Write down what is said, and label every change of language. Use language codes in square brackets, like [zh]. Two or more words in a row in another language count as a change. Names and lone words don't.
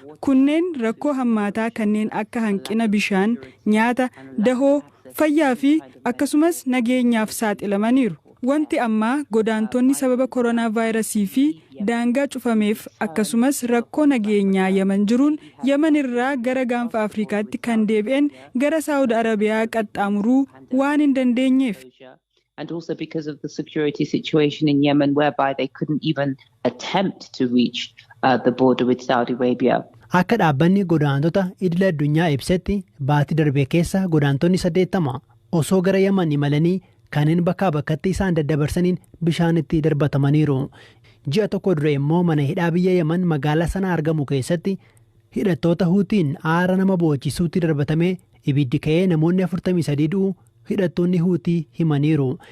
[om] Kunneen rakkoo hammaataa kanneen akka hanqina bishaan, nyaata, dahoo, fayyaa fi akkasumas nageenyaaf saaxilamaniiru. Wanti ammaa godaantonni sababa koronaa vaayirasii fi daangaa cufameef akkasumas rakkoo nageenyaa Yaman jiruun Yaman irraa gara gaanfa Afrikaatti kan deebi'an gara Saawud Arabiyaa qaxxaamuruu waan hin dandeenyeef. [en] And also because of the security situation in Yemen, whereby they couldn't even attempt to reach, uh, the border with Saudi Arabia. [om] Akka dhaabbanni godaantota idil addunyaa ibsetti, baatii darbe keessa godaantonni saddeettama osoo gara Yemen imalanii kanneen bakkaa bakkatti isaan daddabarsaniin bishaanitti darbatamaniiru. Ji'a tokko dura immoo mana hidhaa biyya Yemen magaalaa sana argamu keessatti hidhattoota Huutiin aara nama boojisuutti darbatamee ibiddi ka'ee namoonni afurtamii sadii du'u hidhattoonni Huutii himaniiru.